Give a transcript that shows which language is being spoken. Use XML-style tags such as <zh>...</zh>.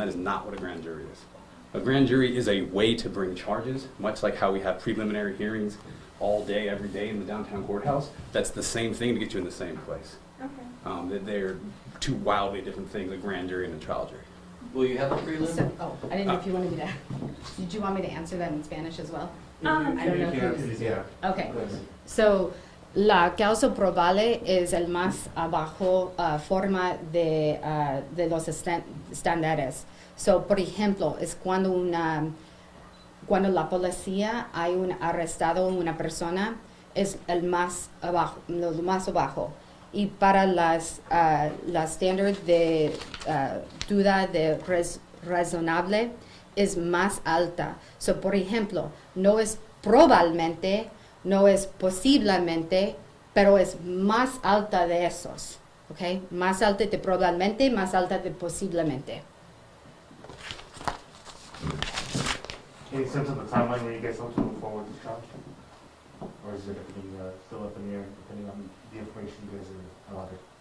<en>That is not what a grand jury is. A grand jury is a way to bring charges, much like how we have preliminary hearings all day, every day in the downtown courthouse. That's the same thing to get you in the same place. Okay. They're two wildly different things, a grand jury and a trial jury. Will you have a prelim? I didn't know if you wanted me to, did you want me to answer that in Spanish as well? I don't know if you. Okay.</en> <es>So, la causa probable es el más abajo forma de los estándares. So, por ejemplo, es cuando la policía hay un arrestado una persona, es el más abajo, lo más abajo. Y para las estándar de duda de razonable es más alta. So, por ejemplo, no es probablemente, no es posiblemente, pero es más alta de esos. Okay? Más alta de probablemente, más alta de posiblemente.</es> <en>Any sense of the timeline when you guys hope to move forward with the charge? Or is it still up in the air, depending on the information you guys are allotted?</en>